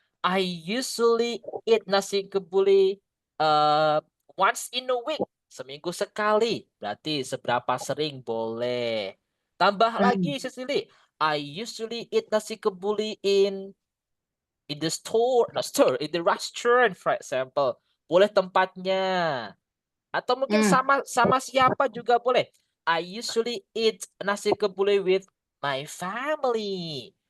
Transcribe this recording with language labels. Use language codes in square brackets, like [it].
[en] I usually eat nasi kebuli once in a week. [id] Seminggu sekali. Berarti seberapa sering boleh. Tambah lagi [en] Cecily. I usually eat nasi kebuli in the in the restaurant, for example. [id] Boleh tempatnya. Atau mungkin sama siapa juga boleh. [en] I usually eat nasi kebuli with my family.